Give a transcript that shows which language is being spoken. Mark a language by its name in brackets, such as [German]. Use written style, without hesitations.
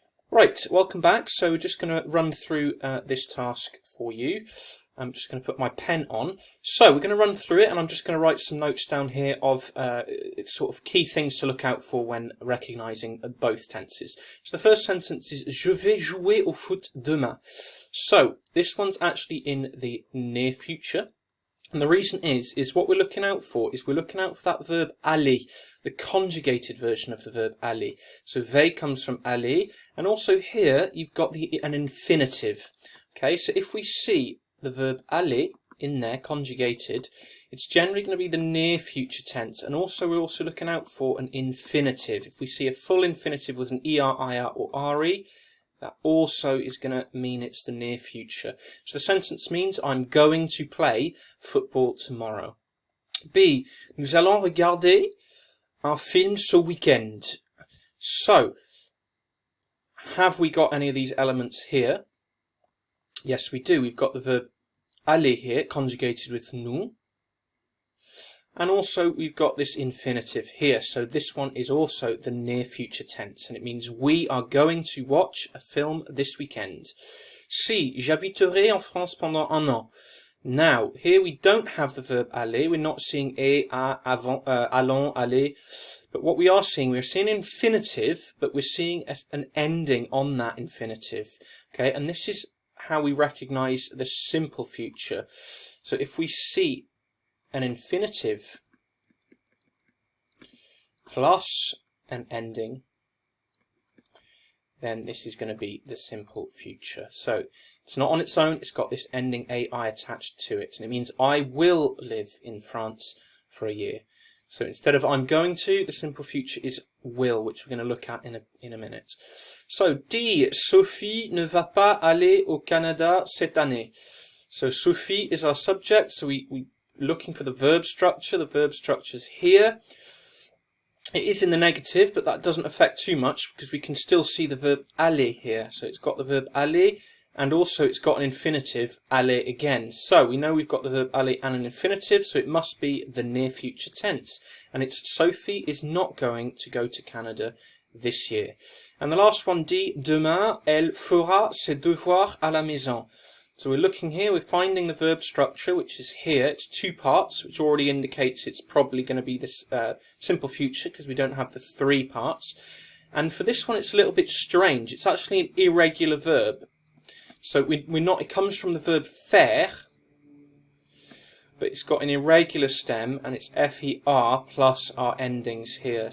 [English] Right, welcome back. So we're just going to run through this task for you. I'm just going to put my pen on. So we're going to run through it, and I'm just going to write some notes down here of sort of key things to look out for when recognising both tenses. So the first sentence is [French] Je vais jouer au foot demain. [English] So this one's actually in the near future. And the reason is what we're looking out for that verb aller, the conjugated version of the verb aller. So vais comes from aller, and also here you've got an infinitive. Okay, so if we see the verb aller in there conjugated, it's generally going to be the near future tense, and also we're also looking out for an infinitive. If we see a full infinitive with an er, ir, or re, that also is going to mean it's the near future. So the sentence means I'm going to play football tomorrow. B. [French] Nous allons regarder un film ce week-end. [English] So, have we got any of these elements here? Yes, we do. We've got the verb aller here, conjugated with nous. And also we've got this infinitive here. So this one is also the near future tense, and it means we are going to watch a film this weekend. [French] Si, j'habiterai en France pendant un an. [English] Now, here we don't have the verb aller. We're not seeing avant, allons, aller. But what we are seeing, we're seeing infinitive, but we're seeing an ending on that infinitive. Okay, and this is how we recognise the simple future. So if we see an infinitive plus an ending, then this is going to be the simple future. So it's not on its own, it's got this ending AI attached to it, and it means I will live in France for a year. So instead of I'm going to, the simple future is will, which we're going to look at in a minute. [French] So D, Sophie ne va pas aller au Canada cette année. [English] So Sophie is our subject, so we looking for the verb structure. The verb structure's here. It is in the negative, but that doesn't affect too much because we can still see the verb aller here. So it's got the verb aller and also it's got an infinitive, aller again. So we know we've got the verb aller and an infinitive, so it must be the near future tense. And it's Sophie is not going to go to Canada this year. And the last one, [French] D, demain, elle fera ses devoirs à la maison. [English] So we're looking here, we're finding the verb structure, which is here. It's two parts, which already indicates it's probably going to be this simple future, because we don't have the three parts. And for this one, it's a little bit strange. It's actually an irregular verb. So it comes from the verb faire, but it's got an irregular stem, and it's fer plus our endings here.